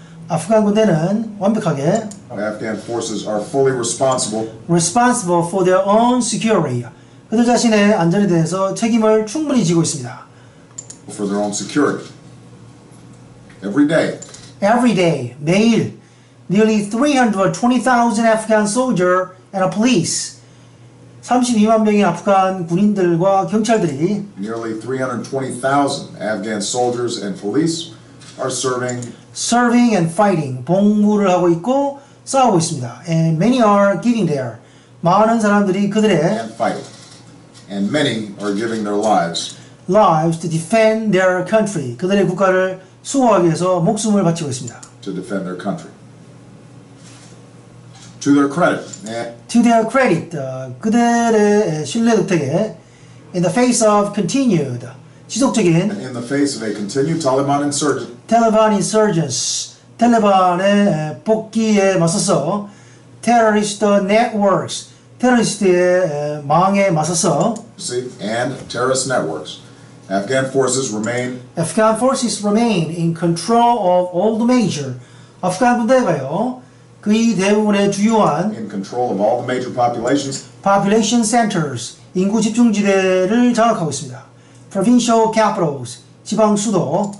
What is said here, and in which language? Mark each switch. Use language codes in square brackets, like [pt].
[ko] 아프간 군대는 완벽하게 [en] Afghan forces are fully responsible for their own security. [ko] 그들 자신의 안전에 대해서 책임을 충분히 지고 있습니다. [en] for their own security. Every day, [ko] 매일 [en] nearly 320,000 Afghan soldiers and a police [ko] 32만 명의 아프간 군인들과 경찰들이 [en] nearly 320,000 Afghan soldiers and police are serving and fighting [ko] 복무를 하고 있고 싸우고 있습니다. [en] And many are giving their [ko] 많은 사람들이 그들의 [en] and fighting. And many are giving their lives to defend their country. [ko] 그들의 국가를 수호하기 위해서 목숨을 바치고 있습니다. [en] to defend their country. To their credit, [ko] 그들의 신뢰 덕택에 [en] in the face of continued [ko] 지속적인 [en] in the face of a continued Taliban insurgents, [ko] 탈레반의 복귀에 맞서서 [en] terrorist networks, [ko] 테러리스트의 망에 맞서서 [en] and terrorist networks. Afghan forces remain in control of all the major. [ko] 아프간 군대가요, 거의 대부분의 주요한 [en] in control of all the major population centers, [ko] 인구 집중지대를 장악하고 있습니다. [en] Provincial capitals, [ko] 지방 수도,